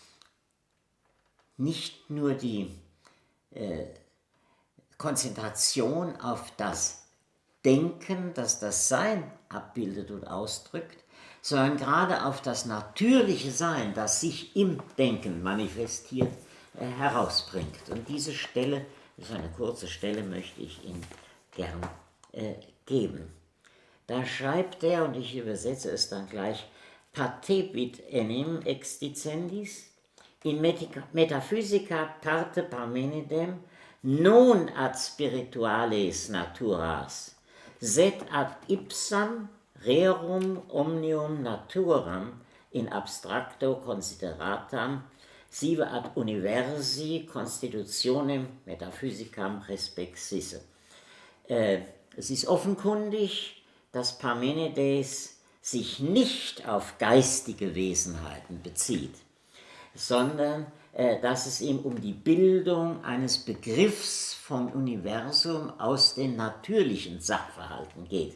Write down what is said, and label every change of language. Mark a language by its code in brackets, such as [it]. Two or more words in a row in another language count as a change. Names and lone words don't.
[de] nicht nur die Konzentration auf das Denken, das das Sein abbildet und ausdrückt, sondern gerade auf das natürliche Sein, das sich im Denken manifestiert, herausbringt. Und diese Stelle, das ist eine kurze Stelle, möchte ich Ihnen gern geben. Da schreibt er, und ich übersetze es dann gleich, [la] patebit enim existendis, in metaphysica parte Parmenidem, non ad spirituales naturas, sed ad ipsam rerum omnium naturam in abstracto consideratam sive ad universi constitutionem metaphysicam respexisse. [de] Es ist offenkundig, dass Parmenides sich nicht auf geistige Wesenheiten bezieht, sondern dass es ihm um die Bildung eines Begriffs vom Universum aus den natürlichen Sachverhalten geht.